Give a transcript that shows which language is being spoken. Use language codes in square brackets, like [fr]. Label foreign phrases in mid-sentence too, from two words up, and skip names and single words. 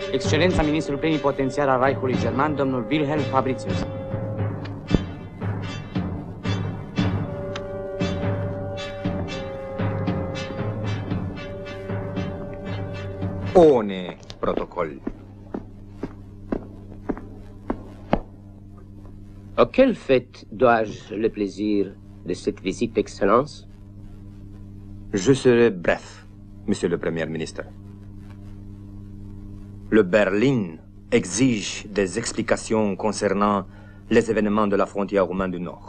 [ro] Excelența ministrul plenipotențiar al Reichului German, domnul Wilhelm Fabricius. [de] Ohne Protokoll. [fr] À quelle fête dois-je le plaisir de cette visite, Excellence? Je serai bref, Monsieur le Premier ministre. Le Berlin exige des explications concernant les événements de la frontière roumaine du Nord.